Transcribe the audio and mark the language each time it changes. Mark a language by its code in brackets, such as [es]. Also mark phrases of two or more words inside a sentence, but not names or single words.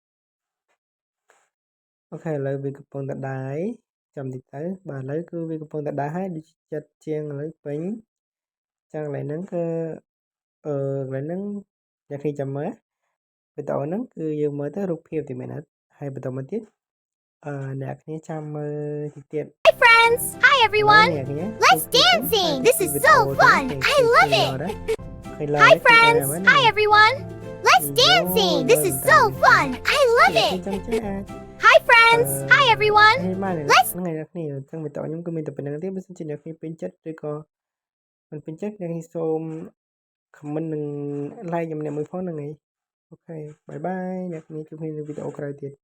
[km] អូខេឥឡូវវាកំពុងតែដើរចាំតិចទៅបាទឥឡូវគឺវាកំពុងតែដើរហើយដូចចិត្តជាងឥឡូវពេញចឹងកន្លែងហ្នឹងគឺកន្លែងហ្នឹងអ្នកគ្នាចាំមើលវីដេអូហ្នឹងគឺយើងមើលទៅរូបភាពតែមែនអត់ហើយបន្តមកទៀតអ្នកគ្នាចាំមើលតិចទៀត [en] Hi friends! Hi everyone! Let's dancing! This is so fun! I love it! Hi friends! Hi everyone! Let's dancing! This is so fun! I love it! Hi friends! Hi everyone! Let's [km] ហ្នឹងហើយអ្នកគ្នាអញ្ចឹងវីដេអូខ្ញុំគឺមានតែប៉ុណ្្នឹងទេបើសិនជាអ្នកគ្នាពេញចិត្តឬក៏មិនពេញចិត្តអ្នកគ្នាសូម comment និង like ខ្ញុំម្នាក់មួយផងហ្នឹងហើយអូខេបាយបាយអ្នកគ្នាជួបគ្នានៅវីដេអូក្រោយទៀត